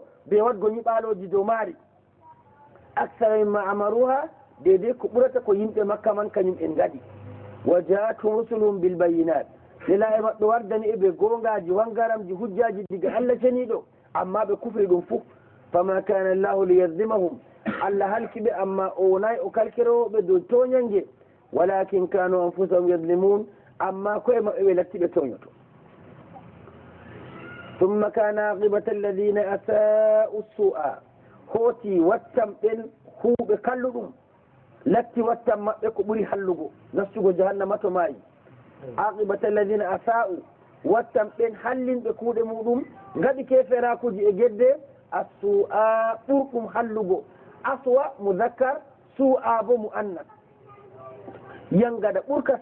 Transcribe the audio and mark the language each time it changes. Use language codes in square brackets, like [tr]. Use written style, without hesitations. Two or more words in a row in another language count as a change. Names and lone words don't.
[ff] ɓe wadgo ñiɓaloji dow maari [ar] أكثر مما عمروها [ff] dedei ko ɓurata ko yimɓe makka man kañum en gaɗi [ar] وجاءتهم رسلهم بالبينات [ff] nela e maɓɓe wardani eɓe gongaji wangaramji hujjaji diga Allah ceniɗo amma ɓe kufri ɗum fuu [ar] فما كان الله ليظلمهم [ff] Allah halkiɓe amma o wonayi o kalkiroɓe dow toñange [ar] ولكن كانوا أنفسهم يظلمون [ff] amma koye maɓɓe ɓe lattiɓe toñoto [ar] ثم كان عاقبة الذين أساءوا السوء [ff] hooti wattam ɓen huuɓe kalluɗum latti wattam maɓɓe ko ɓuri hallugo nastugo jahannama to maayi [ar] عاقبة الذين أساءوا [ff] wattam ɓen hallinɓe kuuɗe muɗum gaɗi keferakuji e gedde assu'a ɓurɗum hallugo [ar] أسوأ مذكر سوءى [ff] bo muannas yangada ɓurka